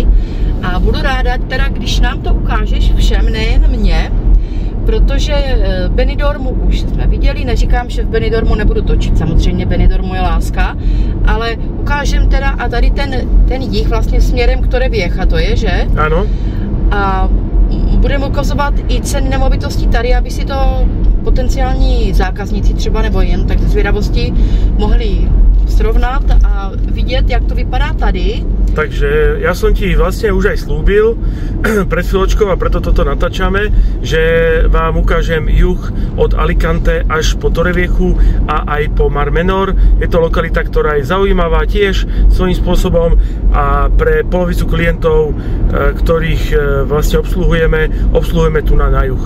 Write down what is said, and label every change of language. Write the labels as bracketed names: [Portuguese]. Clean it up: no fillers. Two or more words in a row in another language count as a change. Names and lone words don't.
[Czech] A budu ráda, teda, když nám to ukážeš všem, nejen mě, protože Benidormu už jsme viděli, neříkám, že v Benidormu nebudu točit, samozřejmě Benidormu je láska, ale ukážem teda a tady ten jih vlastně směrem k Torrevieja to je, že? Ano. A budeme ukazovat i ceny nemovitostí tady, aby si to potenciální zákazníci třeba nebo jen tak ze zvědavosti mohli srovnat a vidět, jak to vypadá tady. [Slovak] Takže ja som ti vlastne už aj slúbil pred chvíľočkou a preto toto natáčame, že vám ukážem juh od Alicante až po Torrevieju a aj po Mar Menor. Je to lokalita, ktorá je zaujímavá tiež svojím spôsobom a pre polovicu klientov, ktorých vlastne obsluhujeme tu na juh.